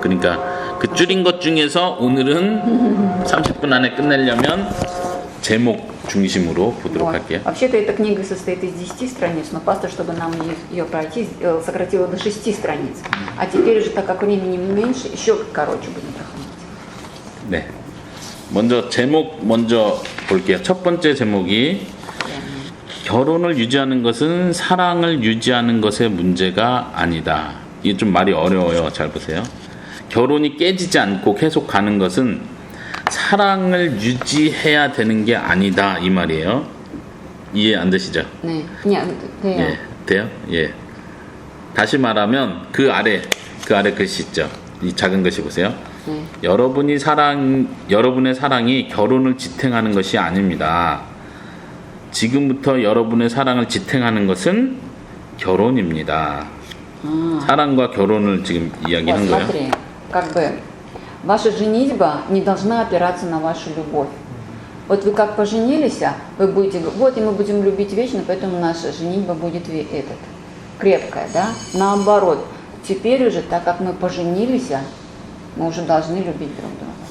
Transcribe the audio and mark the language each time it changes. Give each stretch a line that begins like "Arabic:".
Korean: 그러니까 그 줄인 것 중에서 오늘은 30분 안에 끝내려면 제목 중심으로 보도록
Russian: Вот.
Korean: 할게요.
Russian: Вообще-то эта книга состоит из 10 страниц, но пастор, чтобы нам ее пройти, сократила до 6 страниц. А теперь уже, так как времени меньше, еще короче будем проходить.
Korean: 네. 먼저 제목 먼저 볼게요. 첫 번째 제목이 결혼을 유지하는 것은 사랑을 유지하는 것의 문제가 아니다. 이게 좀 말이 어려워요. 잘 보세요. 결혼이 깨지지 않고 계속 가는 것은 사랑을 유지해야 되는 게 아니다. 이 말이에요. 이해 안 되시죠? 네.
Russian: Нет,
Korean: 돼요. 예, 돼요? 예. 다시 말하면 그 아래 글씨 있죠? 이 작은 글씨 보세요. 네. 여러분의 사랑이 결혼을 지탱하는 것이 아닙니다. 지금부터 여러분의 사랑을 지탱하는 것은 결혼입니다. 사랑과 결혼을 지금 이야기한
Russian: Вот,
Korean: 거예요.
Russian: смотри, как бы ваша женитьба не должна опираться на вашу любовь. Вот вы как поженились, вы будете, вот и мы будем любить вечно, поэтому наша женитьба будет крепкая, да? Наоборот, теперь уже, так как мы поженились, мы уже должны любить друг друга.